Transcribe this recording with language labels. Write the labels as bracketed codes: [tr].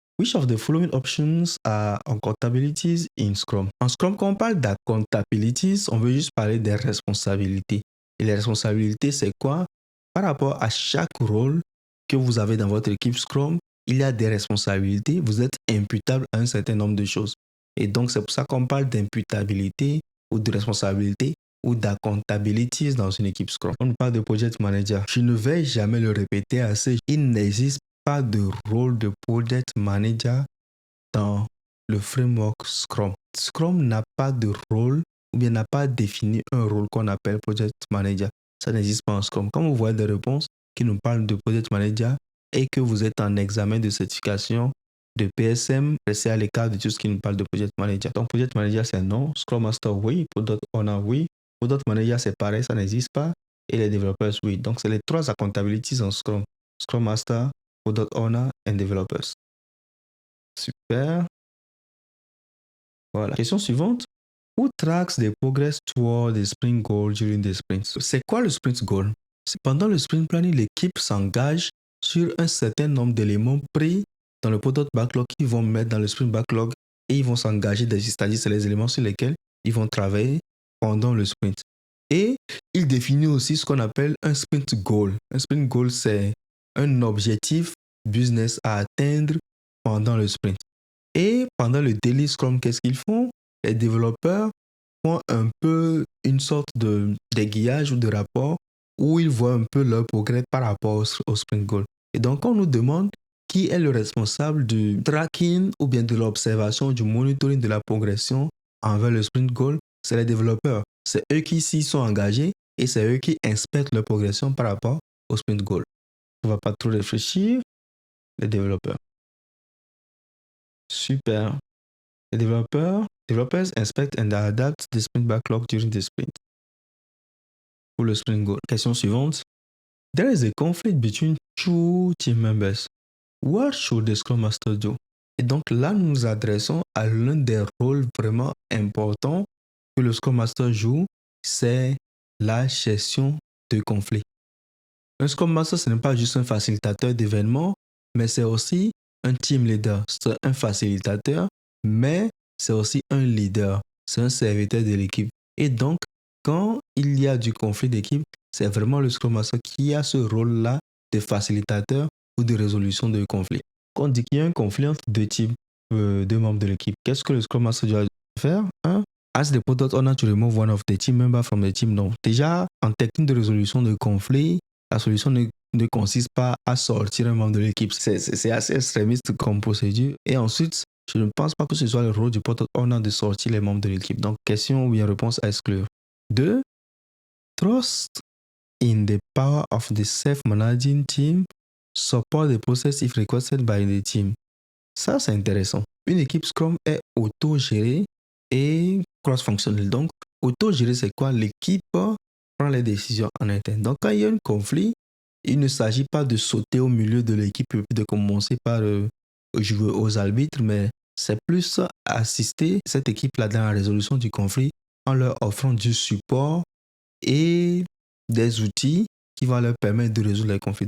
[en] Which of the following options are accountabilities in Scrum? [fr] En Scrum, quand on parle d'accountabilities, on veut juste parler des responsabilités. Et les responsabilités, c'est quoi? Par rapport à chaque rôle que vous avez dans votre équipe Scrum, il y a des responsabilités. Vous êtes imputable à un certain nombre de choses. Et donc, c'est pour ça qu'on parle d'imputabilité ou de responsabilité ou d'accountabilities dans une équipe Scrum. On parle de project manager. Je ne vais jamais le répéter assez. Il n'existe pas de rôle de project manager dans le framework Scrum. Scrum n'a pas de rôle ou bien n'a pas défini un rôle qu'on appelle project manager. Ça n'existe pas en Scrum. Quand vous voyez des réponses qui nous parlent de project manager et que vous êtes en examen de certification de PSM, restez à l'écart de tout ce qui nous parle de project manager. Donc project manager c'est non, Scrum Master oui, Product Owner oui, Product Manager c'est pareil, ça n'existe pas et les développeurs oui. Donc c'est les trois accountabilities en Scrum. [en] Scrum Master, Product Owner and Developers. [fr] Super. Voilà. Question suivante. [en] Who tracks the progress toward the sprint goal during the sprint? [fr] C'est quoi le sprint goal? C'est pendant le sprint planning, l'équipe s'engage sur un certain nombre d'éléments pris dans le product backlog qu'ils vont mettre dans le sprint backlog et ils vont s'engager, c'est-à-dire c'est les éléments sur lesquels ils vont travailler pendant le sprint. Et il définit aussi ce qu'on appelle un sprint goal. Un sprint goal, c'est un objectif business à atteindre pendant le sprint. Et pendant le daily scrum, qu'est-ce qu'ils font? Les développeurs font un peu une sorte d'aiguillage ou de rapport où ils voient un peu leur progrès par rapport au sprint goal. Et donc, on nous demande qui est le responsable du tracking ou bien de l'observation, du monitoring de la progression envers le sprint goal? C'est les développeurs. C'est eux qui s'y sont engagés et c'est eux qui inspectent leur progression par rapport au sprint goal. On ne va pas trop réfléchir. Les développeurs. Super. Les developers inspect and adapt the sprint backlog during the sprint. Pour le sprint goal. Question suivante. [en] There is a conflict between two team members. What should the Scrum Master do? [fr] Et donc là, nous nous adressons à l'un des rôles vraiment importants que le Scrum Master joue, c'est la gestion de conflits. Un Scrum Master, ce n'est pas juste un facilitateur d'événements, mais c'est aussi un team leader. C'est un facilitateur, mais c'est aussi un leader. C'est un serviteur de l'équipe. Et donc, quand il y a du conflit d'équipe, c'est vraiment le Scrum Master qui a ce rôle-là de facilitateur ou de résolution de conflit. Quand on dit qu'il y a un conflit entre deux membres de l'équipe, qu'est-ce que le Scrum Master doit faire? [en] Ask the product owner to remove one of the team members from the team. [fr] Donc, déjà, en technique de résolution de conflit, la solution ne consiste pas à sortir un membre de l'équipe. C'est assez extrémiste comme procédure. Et ensuite, je ne pense pas que ce soit le rôle du product owner de sortir les membres de l'équipe. Donc, question ou bien réponse à exclure. 2. [en] Trust in the power of the self-managing team. Support the process if requested by the team. [fr] Ça, c'est intéressant. Une équipe Scrum est auto-gérée et cross-fonctionnelle. Donc, auto-gérée, c'est quoi? L'équipe prend les décisions en interne. Donc, quand il y a un conflit, il ne s'agit pas de sauter au milieu de l'équipe et de commencer par jouer aux arbitres, mais c'est plus assister cette équipe-là dans la résolution du conflit en leur offrant du support et des outils qui vont leur permettre de résoudre les conflits.